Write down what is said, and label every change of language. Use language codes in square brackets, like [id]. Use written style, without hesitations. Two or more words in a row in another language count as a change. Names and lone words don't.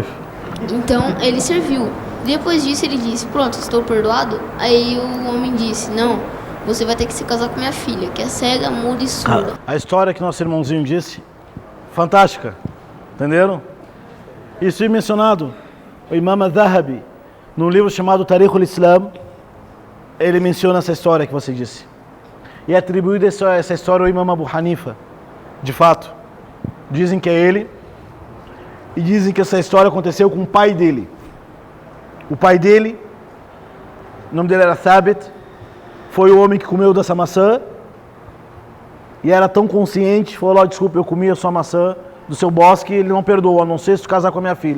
[pt] Então ele serviu. Depois disso ele disse, pronto, estou perdoado? Aí o homem disse, não, você vai ter que se casar com minha filha, que é cega, muda e surda. A história que nosso irmãozinho disse, fantástica, entenderam? Isso é mencionado, o Imam al-Zahabi, num livro chamado Tarikh al-Islam, ele menciona essa história que você disse. E é atribuída essa história ao Imam Abu Hanifa, de fato. Dizem que é ele, e dizem que essa história aconteceu com o pai dele. O pai dele, o nome dele era Thabit, foi o homem que comeu dessa maçã, e era tão consciente, falou, desculpa, eu comi a sua maçã do seu bosque, ele não perdoou, a não ser se casar com a minha filha.